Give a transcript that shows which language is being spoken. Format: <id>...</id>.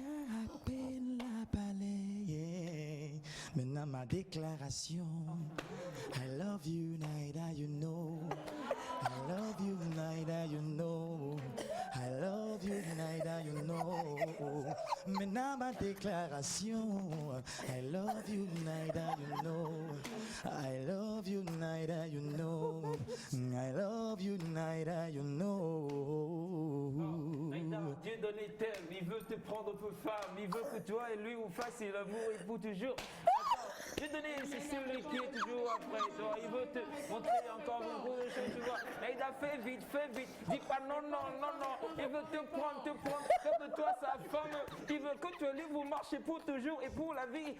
<fr>À peine la balaye. Maintenant ma déclaration.</fr> <en>I love you, Naïda, you know. I love you, Naïda, you know. I love you, Naïda, you know.</en> <fr>Maintenant ma déclaration.</fr> <en>I love you, Naïda, you know. I love you, Naïda, you know. I love you, Naïda, you know.</en> <fr>Naïda, Dieudonné t'aime, il veut te prendre pour femme, il veut que toi et lui vous fassiez l'amour et pour toujours. Dieudonné, c'est celui qui est toujours après toi, il veut te montrer encore beaucoup de choses, tu vois. Naïda, fais vite, dis pas non, il veut te prendre, faire de toi sa femme, il veut que tu et lui vous marchez pour toujours et pour la vie.</fr>